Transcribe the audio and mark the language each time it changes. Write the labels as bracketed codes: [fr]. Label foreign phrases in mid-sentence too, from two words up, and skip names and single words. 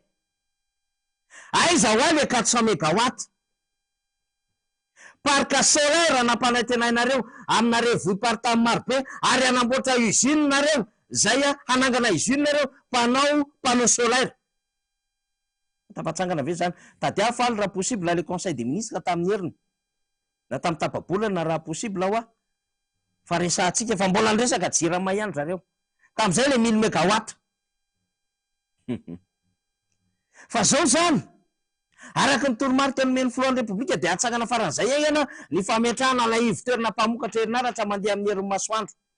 [mg] Aiza ho le 400 mégawatt. [fr] Parc solaire [mg] nampanantenainareo aminareo vohim-paritany marobe ary anamboatra usine nareo. Zay hanangana usine nareo [fr] panneau solaire. [mg] Tapatsangana ve zany tadiaha faly raha possible le [fr] conseil des ministres [mg] tamin'ny heriny. Na tamin'ny tapabolana raha possible hoa. Fa resahantsika fa mbola nresaka jirama ihany zareo. Tamin'izay le 1000 mégawatt. Fa zao zany araka ny toromarika tenomen'ny filohan'ny repoblika dia atsangana faran'izay aingana ny fametrahana la ivon-toerana mpamokatra herinaratra mandeha amin'ny herin'ny masoandro.